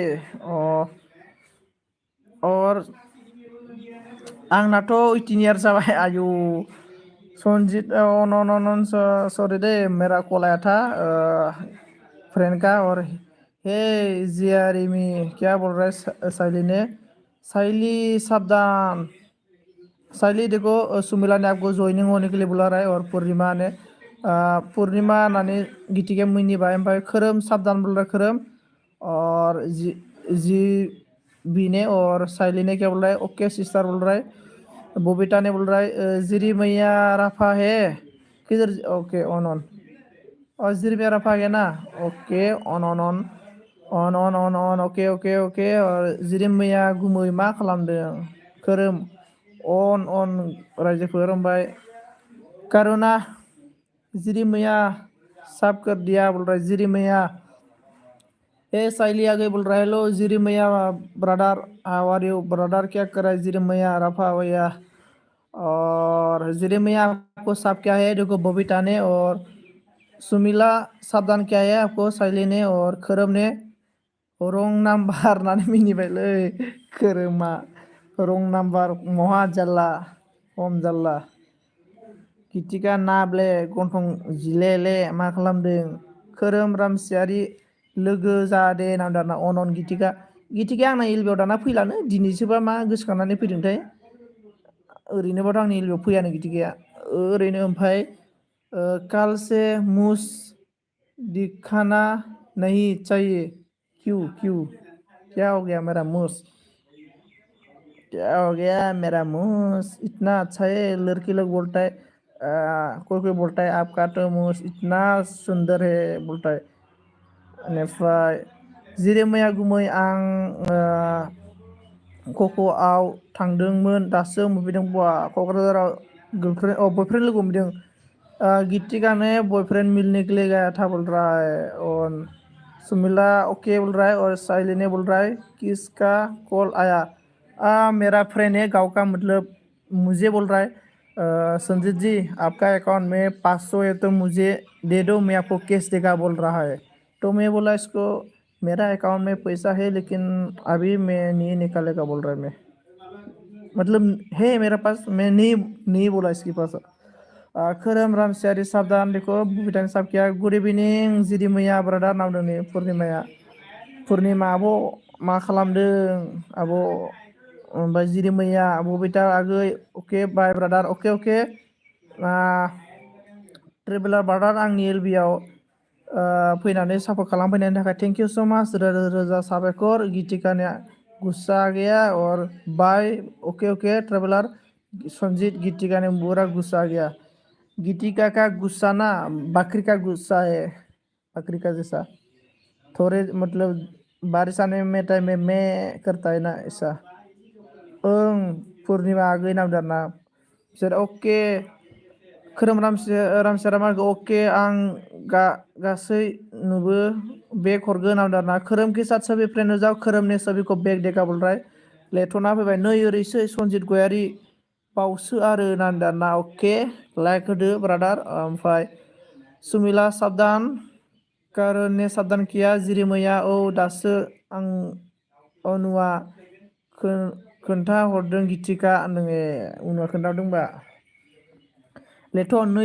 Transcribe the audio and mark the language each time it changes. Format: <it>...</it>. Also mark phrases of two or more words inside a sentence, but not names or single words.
<brx>और आंनाथ' 18 इयार्स जाबाय आयु।</brx> <hi>संजीत</hi> <en>no sorry</en> <hi>दे मेरा कॉल आया था फ्रेंड का। और हे जियारिमी क्या बोल रहा है साइली ने। साइली सावधान। साइली देखो सुमिला ने आपको ज्वाइनिंग होने के लिए बुला रहा है। और पूर्णिमा ने पूर्णिमा नानी गीति के मुनि भाई भाई खरम सावधान बोल रहा है खरम। और जी बी ने और साइली ने क्या बोल रहा है</hi> <en>okay sister</en> <hi>बोल रहा है। बबीता ने बोल रहा है जिरी मैया रफा है किधर।</hi> <en>okay on on.</en> <hi>और जिरी मैया रफा है ना।</hi> <en>okay on on on on on on on okay okay okay ओके।</en> <brx>और जिरि मैया गुमै मा खालामदों खोरोम अन अन रायजोफोर ओमफ्राय करुणा जिरि मैया</brx> <hi>सब कर दिया बोल रहा है</hi> <brx>जिरि मैया।</brx> <hi>ए साइली आगे बोल रहा है हेलो जिरि मैया ब्रदर</hi> <en>how are you brother</en> <hi>क्या कर रहा है जिरि मैया रफा भैया। और जिरि मैया आपको सब क्या है देखो बबीता ने। और सुमिला सावधान क्या है आपको साइली ने।</hi> <brx>और खोरोम ने रं नाम्बार होननानै मिनिबायलै खोरोमा रं नाम्बार महा जाल्ला खम जाल्ला। गितिका नाब्ले गन्थं जिलेले मा खालामदों खोरोम रामसियारि लोगो जादे नामदारना अनन गितिका। गितिका आंना एलबियाव दाना फैलानो दिनैसोबा मा गोसोखांनानै फैदोंथाय। ओरैनोबाथ' आंनि एलबियाव फैयानो गितिकाया ओरैनो।</brx> <hi>ओमफ्राय काल से मुस दिखाना नहीं चाहिए क्यों क्यों क्या हो गया मेरा मुंह। क्या हो गया मेरा मुंह इतना अच्छा है लड़की लोग बोलता है कोई कोई बोलता है आपका तो मुंह इतना सुंदर है बोलता है।</hi> <brx>बेनिफ्राय जिरि मैया गुमै आं कक'आव थांदोंमोन दासो मोनफैदों बा क'क्राझाराव</brx> <en>girlfriend boyfriend</en> <brx>लोगो हमदों।</brx> <hi>गीतिका ने बॉयफ्रेंड मिलने के लिए गया था बोल रहा है। और सुमिला ओके बोल रहा है। और साइली ने बोल रहा है किसका कॉल आया मेरा फ्रेंड है गाँव का मतलब मुझे बोल रहा है संजीत जी आपका अकाउंट में 500 है तो मुझे दे दो मैं आपको कैश देगा बोल रहा है। तो मैं बोला इसको मेरा अकाउंट में पैसा है लेकिन अभी मैं नहीं निकालेगा बोल रहा है। मैं मतलब है मेरा पास मैं नहीं नहीं बोला इसके पास।</hi> <brx>खोरोम रामसियारि साबधान</brx> <hi>देखो बबीता ने साब किया</hi> <en>good evening</en> <brx>जिरि मैया ब्रादार नामदों नै पुर्निमाया। पुर्निमा आब' मा खालामदों आब' ओमफ्राय जिरि मैया बबीता आगै अके बाय ब्रादार अके अके। ट्रेभेलार ब्रादार आंनि एलबियाव फैनानै सापर्ट खालामफैनायनि थाखाय</brx> <en>thank you so much</en> <brx>रोजा रोजा साबायखर। गितिकानि गुस्सा गैया</brx> <hi>और बाय</hi> <en>okay okay</en> <hi>ट्रेभेलार संजीत गीतिका ने बुरा गुस्सा आ गया। गीतिका का गुस्सा ना बकरी का गुस्सा है, बकरी का जैसा। थोड़े मतलब बारिश आने में टाइम में मैं करता है ना ऐसा।</hi> <brx>ओं पूर्णिमा आगै नाम दारना बिसोर अके खोरोम रामसियारा अके आं गासै नुबो बेग हरगोन नाम दारना</brx> <hi>खोरोम के साथ सभी फ्रेंड जाओ खोरोम ने सभी को बेग देखा बोल रहा है</hi> <brx>लेटना फैबाय नै ओरैसो संजित गयारी बावसो आरो नाम दारना अके</brx> <en>लाइक होदो</en> <brx>ब्रादार ओमफ्राय सुमिला साबधान कारण ने</brx> <hi>साबधान किया</hi> <brx>जिरि मैया औ दासो आं अनुआ खोन्था हरदों गीतिका नोङो उनाव खोन्थादोंबा लेथ' नै</brx>